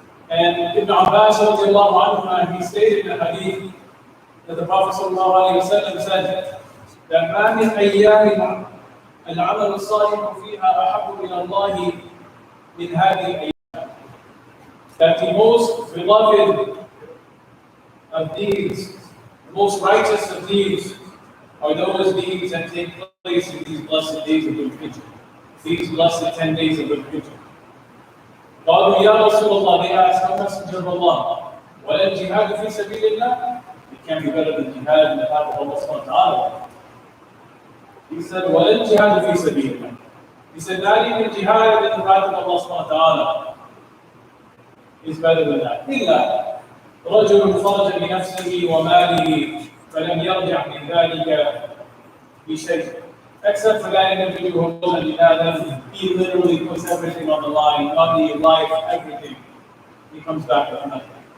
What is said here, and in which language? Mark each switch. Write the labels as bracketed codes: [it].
[en] And Ibn Abbas he stated in a hadith that the Prophet ﷺ said that [ar] مَا مِنْ أَيَّامٍ الْعَمَلُ الصَّالِحُ فِيهَا أَحَبُّ إِلَى اللَّهِ مِنْ هَذِهِ الْأَيَّامِ. [en] That the most beloved of deeds, the most righteous of deeds, are those deeds that take place in these blessed days of Dhul Hijjah, these blessed 10 days of Dhul Hijjah. [ar] قالوا يا رسول الله, [en] they asked, O Messenger of Allah, [ar] وَلَا الْجِهَادُ فِي سَبِيلِ اللَّهِ? [en] It can't be better than jihad in the path of Allah subhanahu wa ta'ala. He said, [ar] وَلَا الْجِهَادُ فِي سَبِيلِ اللَّهِ. [en] He said, not even jihad in the path of Allah subhanahu wa ta'ala is better than that. [ar] إِلَّا رَجُلٌ خَرَجَ بِنَفْسِهِ وَمَالِهِ فَلَمْ يَرْجَعْ مِنْ ذَلِكَ بِشَيْءٍ. [en] Except for that individual who goes and jihad, he literally puts everything on the line, money, life, everything. He comes back with nothing.